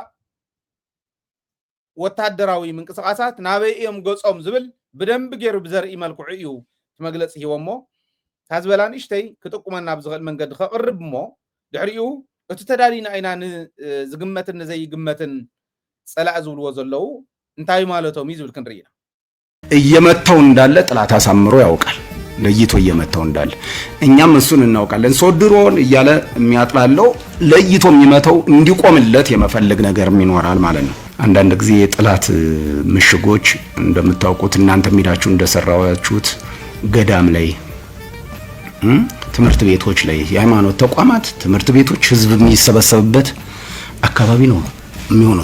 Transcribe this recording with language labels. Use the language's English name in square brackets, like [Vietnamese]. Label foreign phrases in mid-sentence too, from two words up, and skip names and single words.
[Tigrinya] ወታደራዊ ምንቅስቃሳት ናበይ እዮም ገጾም ዝብል ብደንብ ገይሩ ብዘርኢ መልክዑ እዩ መግለፂ ሂቦሞ ታዝበላ ንእሽተይ ክጥቁመና ብዝኽእል መንገዲ ከቕርብ እሞ ድሕሪኡ እቲ ተዳሊና ኢና ንዝግመትን ንዘይግመትን ፀላእ ዝብልዎ ዘለዉ እንታይ ማለቶም እዩ ዝብል ክንርኢ ኢና [Amharic] እየመታው እንዳለ ጥላት አሳምሮ ያውቃል ለይቶ እየመታው እንዳለ እኛም እሱን እናውቃለን ሶድሮን እያለ የሚያጥላለው ለይቶ የሚመታው እንዲቆምለት የመፈለግ ነገር ይኖራል ማለት ነው አንዳንድ ጊዜ ጥላት ምሽጎች እንደምታውቁት እናንተ ሚዳችሁ እንደሰራዋችሁት ገዳም ላይ ትምህርት ቤቶች ላይ የሃይማኖት ተቋማት ትምህርት ቤቶች ህዝብ የሚሰበሰብበት አካባቢ ነው የሚሆኑት